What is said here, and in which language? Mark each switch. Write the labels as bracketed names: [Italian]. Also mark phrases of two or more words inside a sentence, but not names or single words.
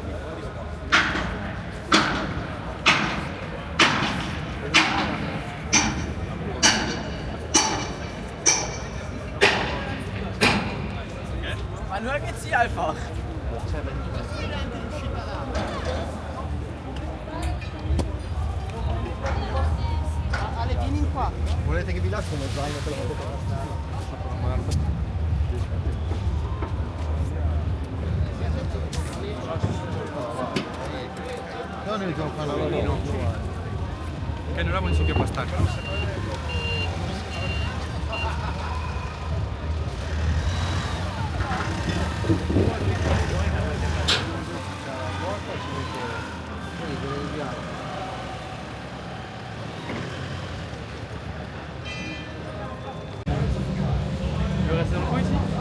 [German] Man hört jetzt hier einfach. [Italian] Ale, vieni qua. Volete che vi lascio uno zaino per la fotografia? No, ne devo fare una roba. Che non avevo più abbastanza. [French] Tu veux rester dans le coin ici?